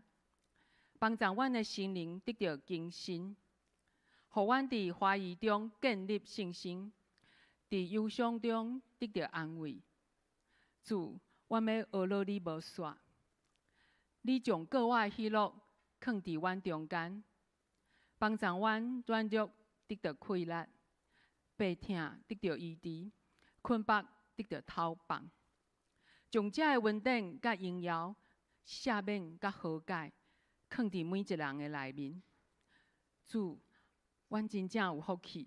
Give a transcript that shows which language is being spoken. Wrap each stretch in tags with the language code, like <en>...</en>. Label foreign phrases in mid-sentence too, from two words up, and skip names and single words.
<nan>帮助阮的心灵得到更新，互阮伫怀疑中建立信心，伫忧伤中得到安慰。主，阮要学了你无煞，你将各我的喜乐放伫阮中间，帮助阮软弱得到快乐，病痛得到医治，困乏得到透放，将这个稳定甲荣耀、赦免甲和解。放伫每一人的内面，主，阮真正有福气。</nan>